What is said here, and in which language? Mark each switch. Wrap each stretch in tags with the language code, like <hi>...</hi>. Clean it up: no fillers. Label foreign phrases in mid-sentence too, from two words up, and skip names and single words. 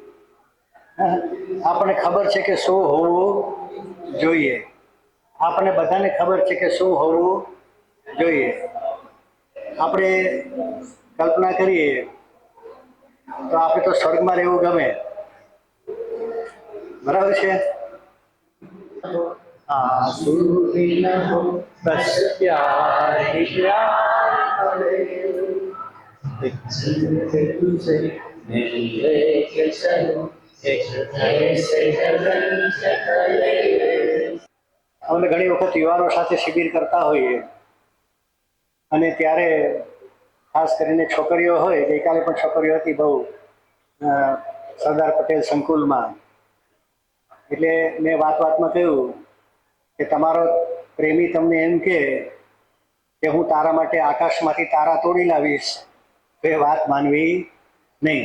<gu>આપણને ખબર છે કે શું હોવું જોઈએ. આપણને બધાને ખબર છે કે શું હોવું જોઈએ. આપણે કલ્પના કરીએ તો આપણે તો સ્વર્ગમાં રહેવું ગમે. બરાબર છે.</gu> <hi>आंसू भी न हो बस प्यार ही प्यार तुझे मिले के चलो एक ऐसे गगन से तले.</hi> <gu>અમે ઘણી વખત યુવાનો સાથે શિબિર કરતા હોઈએ અને ત્યારે ખાસ કરીને છોકરીઓ હોય. ગઈકાલે પણ છોકરીઓ હતી બહુ સરદાર પટેલ સંકુલમાં. એટલે મેં વાતમાં કહ્યું કે તમારો પ્રેમી તમને એમ કે હું તારા માટે આકાશમાંથી તારા તોડી લાવીશ તો એ વાત માનવી નહીં.</gu>